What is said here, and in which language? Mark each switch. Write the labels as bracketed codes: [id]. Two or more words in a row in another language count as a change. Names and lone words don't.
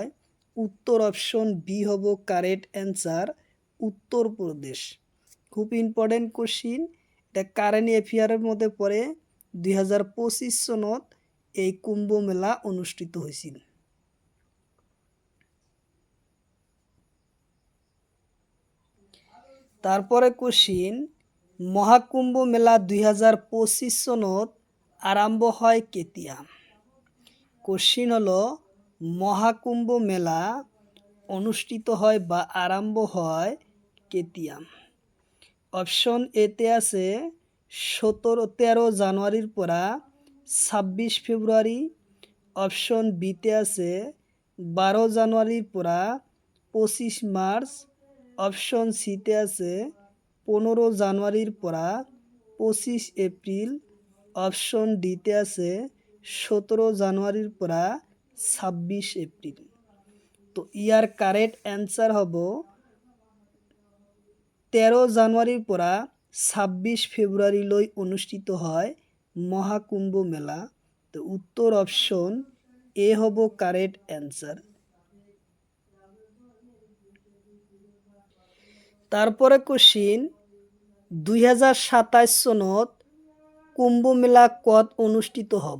[bn] উত্তর [en] option B [bn] হব [en] correct answer, [bn] উত্তরপ্রদেশ। খুব [en] important question, [bn] এটা [en] current affair [bn] মধ্যে পড়ে। 2025 চনত এই কুম্ভ মেলা অনুষ্ঠিত হয়েছিল। তারপরে কোশ্চিন, [as] মহাকুম্ভ মেলা 2025 চনত আরম্ভ হয় কেতিয়া? [bn] কোশ্চিন হলো মহাকুম্ভ মেলা অনুষ্ঠিত হয় বা আরম্ভ হয় কেতিয়া? [as] অপশ্যন এতে আছে 13 জানুয়ারির পৰা 26 ফেব্রুয়ারি, অপশ্যন বিতে আছে 12 জানুয়ারির পৰা 25 মার্চ, অপশ্যন সিতে আছে 15 জানুয়ারির পৰা 25 এপ্রিল, অপশ্যন ডিতে আছে 17 জানুয়ারির পৰা 26 এপ্রিল। তো ইয়ার [en] correct answer [as] হব 13 জানুয়ারির পৰা 26 ফেব্রুয়ারিলৈ অনুষ্ঠিত হয় মহাকুম্ভ মেলা। [bn] তো উত্তর [en] option A [bn] হব [en] correct answer. [bn] তারপরে কোশ্চিন, 2027 সনত কুম্ভ মেলা কত অনুষ্ঠিত হব?